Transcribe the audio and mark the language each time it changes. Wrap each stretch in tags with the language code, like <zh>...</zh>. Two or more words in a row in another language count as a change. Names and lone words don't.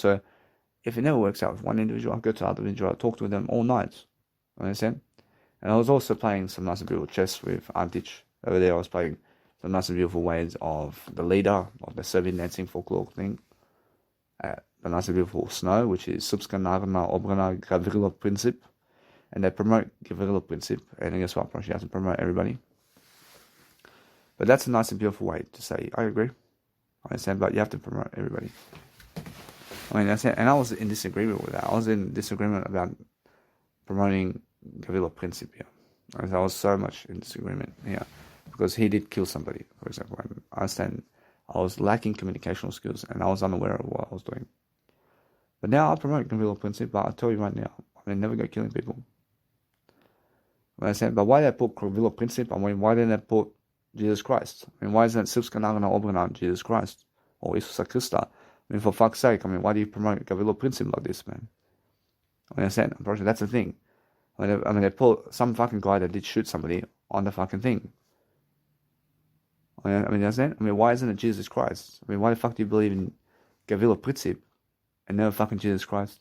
<en>So if it never works out with one individual, I'll go to other individual. I'll talk to them all night. Understand? And I was also playing some nice and beautiful chess with Antic over there. I was playing some nice and beautiful ways of the leader of the Serbian dancing folklore thing. The nice and beautiful snow, which is Srpska narodna obrana Gavrilo princip, and they promote Gavrilo princip, and guess what? You have to promote everybody. But that's a nice and beautiful way to say, I agree. I understand, but you have to promote everybody. That's it. And I was in disagreement with that. I was in disagreement about promoting Gavrilo princip here. I was so much in disagreement here because he did kill somebody, for example. And I understand I was lacking communicational skills and I was unaware of what I was doing. But now I promote Gavrilo princip, but I'll tell you right now, never go killing people. But why did I put Gavrilo princip? Why didn't I put Jesus Christ? Why isn't it Srpska narodna obrana Jesus Christ? Or Isusa Krista? For fuck's sake, why do you promote Gavrilo princip like this, man? Understand? That's the thing. They put some fucking guy that did shoot somebody on the fucking thing. Understand? Why isn't it Jesus Christ? Why the fuck do you believe in Gavrilo princip and never fucking Jesus Christ?</en>